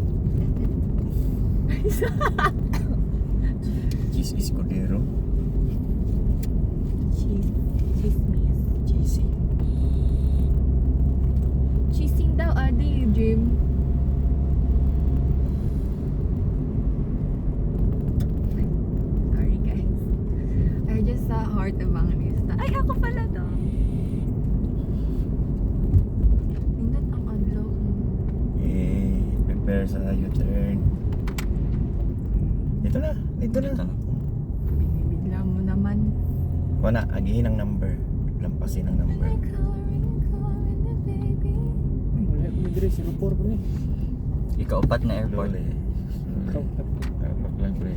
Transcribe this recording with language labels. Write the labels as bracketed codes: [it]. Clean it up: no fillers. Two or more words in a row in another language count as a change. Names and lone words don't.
[tl] Cheese Escudero. Chismis. Cheesy. Chising daw, adi, Jim. [en] Sorry guys. I just saw Heart Evangelista. [tl] Ay, ako pala to. [ceb] Nindot ang adlaw. Prepare sa U-turn. [tl] Dito na. Binibigla mo naman. [ceb] Wala, agihin ang number. Lampasin ang number. Wala ko nagre, 04 ko ni. [tl] Ikaapat na airport. [ceb] Lole. Tapak lang pre.